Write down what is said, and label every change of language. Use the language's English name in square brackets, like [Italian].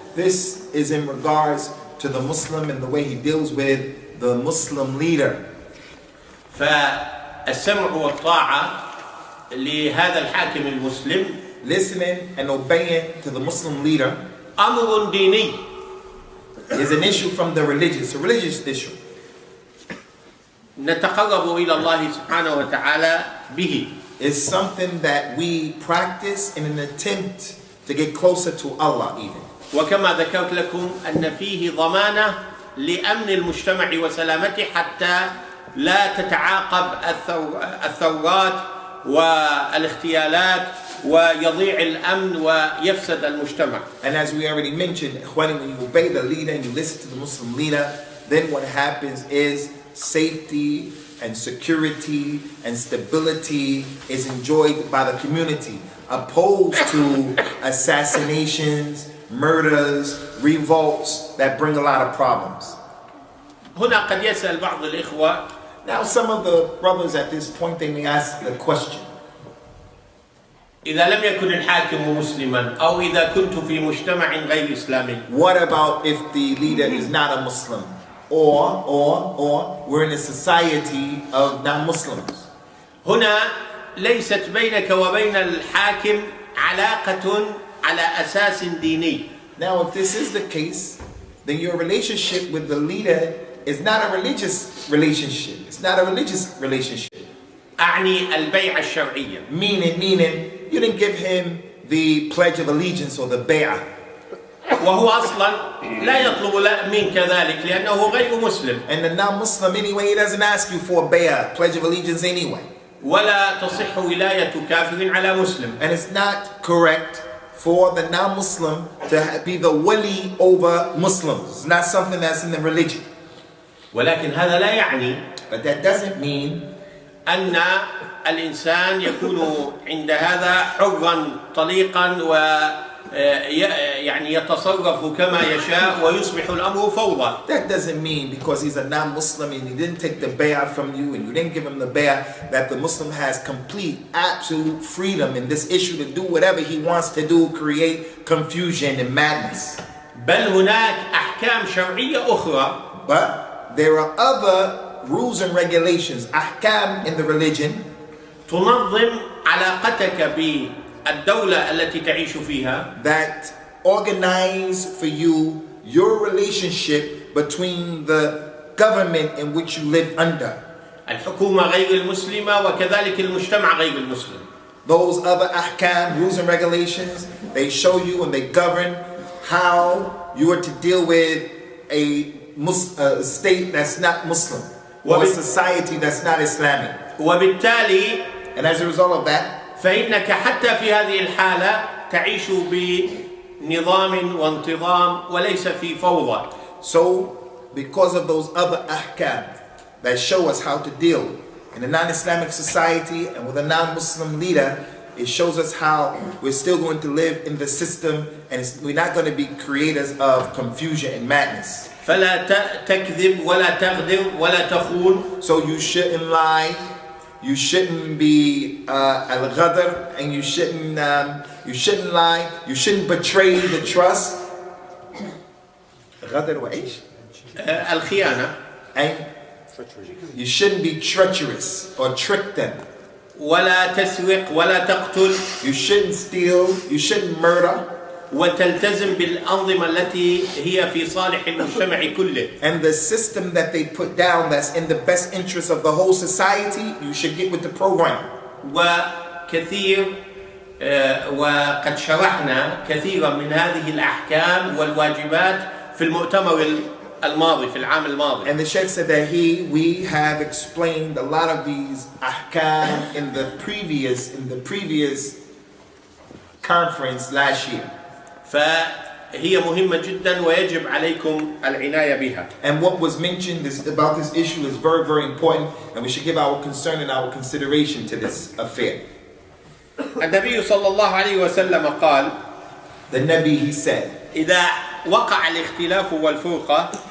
[English] this is in regards to the Muslim and the way he deals with the Muslim leader. [Arabic] فالسمع والطاعة لهذا الحاكم المسلم [English] Listening and obeying to the Muslim leader [Arabic] أمر ديني. [English] is an issue from the religious, a religious issue. [Arabic] نتقرب إلى الله سبحانه وتعالى به. [English] It's something that we practice in an attempt to get closer to Allah even. [Arabic] وكما ذكرت لكم أن فيه ضمانة لأمن المجتمع وسلامته حتى لا تتعاقب الثورات والاغتيالات ويضيع الأمن ويفسد المجتمع. [English] And as we already mentioned, when you obey the leader and you listen to the Muslim leader, then what happens is safety and security and stability is enjoyed by the community, opposed to assassinations, murders, revolts that bring a lot of problems. [Arabic] هنا قد يسأل بعض الإخوة [English] Now some of the brothers at this point, they may ask the question, [Arabic] إذا لم يكن الحاكم مسلما أو إذا كنت في مجتمع غير إسلامي. [English] what about if the leader is not a Muslim? Or we're in a society of non-Muslims. [Arabic] هنا ليست بينك وبين الحاكم علاقة على أساس ديني. [English] Now if this is the case, then your relationship with the leader is not a religious relationship. It's not a religious relationship. [Arabic] أعني البيعة الشرعية. [English] Meaning, you didn't give him the pledge of allegiance or the bay'ah. [Arabic] وهو أصلا لا يطلب منك ذلك لأنه غير مسلم. [English] And the non-Muslim anyway, he doesn't ask you for a bay'ah, pledge of allegiance anyway. [Arabic] ولا تصح ولاية كافر على مسلم. [English] And it's not correct for the non-Muslim to be the wali over Muslims. It's not something that's in the religion. [Arabic] ولكن هذا لا يعني [English] But that doesn't mean [Arabic] أن الإنسان يكون عند هذا حرا طليقا ويعني يتصرف كما يشاء ويصبح الأمر فوضى. [English] That doesn't mean because he's a non-Muslim and he didn't take the bay'ah from you and you didn't give him the bay'ah that the Muslim has complete, absolute freedom in this issue to do whatever he wants to do, create confusion and madness. [Arabic] بل هناك أحكام شرعية أخرى. [English] But there are other rules and regulations, ahkam in the religion, [Arabic] تنظم علاقتك بالدولة التي تعيش فيها. [English] that organize for you your relationship between the government in which you live under. [Arabic] الحكومة غير المسلمة وكذلك المجتمع غير المسلم. [English] Those other ahkam, rules and regulations, they show you and they govern how you are to deal with a state that's not Muslim or a society that's not Islamic. [Arabic] وبالتالي [English] And as a result of that, [Arabic] فإنك حتى في هذه الحالة تعيش بنظام وانتظام وليس في فوضى. [English] so because of those other ahkam that show us how to deal in a non-Islamic society and with a non-Muslim leader, it shows us how we're still going to live in the system and we're not going to be creators of confusion and madness. [Arabic] فلا تكذب ولا تغدر ولا تخون. [English] So you shouldn't lie, you shouldn't be al-ghadr, and you shouldn't lie, you shouldn't betray the trust. [Arabic] Ghadr wa ish? الخيانة. [English] And you shouldn't be treacherous or trick them. [Arabic] ولا تسرق ولا تقتل. [English] You shouldn't steal, you shouldn't murder. [Arabic] وتلتزم بالأنظمة التي هي في صالح المجتمع كله. [English] And the system that they put down that's in the best interest of the whole society, you should get with the program. [Arabic] وكثير وقد شرحنا كثيرا من هذه الأحكام والواجبات في المؤتمر الماضي في العام الماضي. [English] And the Sheikh said that we have explained a lot of these ahkam in the previous conference last year. [Arabic] فهي مهمة جدا ويجب عليكم العناية بها. [English] And what was mentioned about this issue is very, very important, and we should give our concern and our consideration to this affair. [Arabic] النبي صلى الله عليه وسلم قال: [English] The Nabi, he said, [Arabic] إذا وقع الاختلاف والفرقة,